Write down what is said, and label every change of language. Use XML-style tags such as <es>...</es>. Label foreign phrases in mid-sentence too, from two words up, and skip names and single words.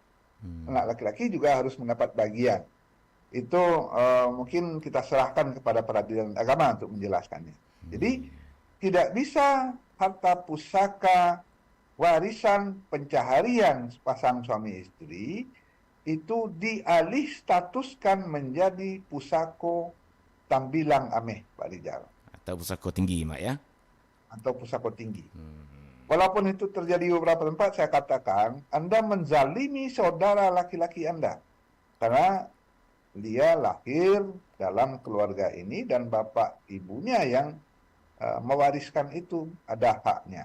<id>Anak laki-laki juga harus mendapat bagian. Itu mungkin kita serahkan kepada peradilan agama untuk menjelaskannya. Jadi tidak bisa harta pusaka, warisan, pencaharian sepasang suami istri itu dialih statuskan menjadi</id> <min>pusako tambilang ameh,</min> <id>Pak Rijal. Atau</id> <min>pusako tinggi,</min> <id>Mak ya? Atau</id> <min>pusako tinggi.</min> <id>Walaupun itu terjadi beberapa tempat, saya katakan, Anda menzalimi saudara laki-laki Anda. Karena dia lahir dalam keluarga ini dan bapak ibunya yang mewariskan itu, ada haknya.</id>